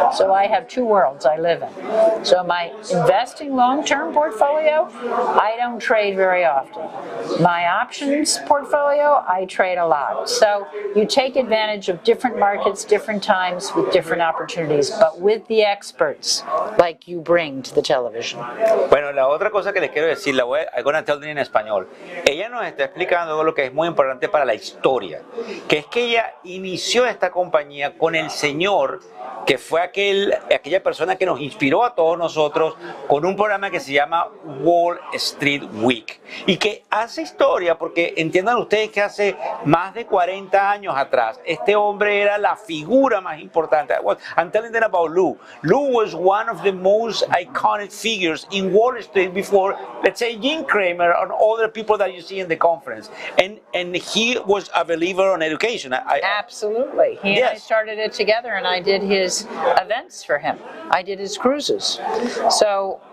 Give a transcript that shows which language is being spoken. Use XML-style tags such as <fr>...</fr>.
<en>So I have 2 worlds I live in. So my investing long-term portfolio, I don't trade very often. My options portfolio, I trade a lot. So you take advantage of different markets, different times, with different opportunities, but with the experts like you bring to the television.</en> <es>Bueno, la otra cosa que les quiero decir,</es> <en>I'm going to tell you</en> <es>en español. Ella nos está explicando lo que es muy importante para la historia, que es que ella inició esta compañía con el señor que fue aquella persona que nos inspiró a todos nosotros con un programa que se llama Wall Street Week, y que hace historia porque entiendan ustedes que hace más de 40 años atrás este hombre era la figura más importante.</es> <en>I'm telling them about Lou. Lou was one of the most iconic figures in Wall Street before, let's say, Jim Cramer and other people that you see in the conference, and he was a believer on education. Absolutely. He and I started it together, and I did his events for him. I did his cruises. So</en>